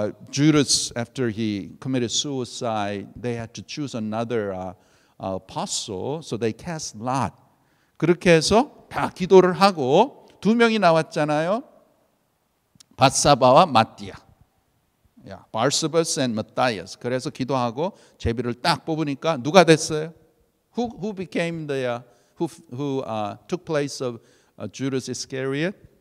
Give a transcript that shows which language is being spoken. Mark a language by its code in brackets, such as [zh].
[en] Judas, after he committed suicide, they had to choose another apostle, so they cast lot. [ko] 그렇게 해서 다 기도를 하고 두 명이 나왔잖아요. 바사바와 마띠아, 바르사바스 and 마타이아스. 그래서 기도하고 제비를 딱 뽑으니까 누가 됐어요? [en] Who became the who took place of Judas Iscariot?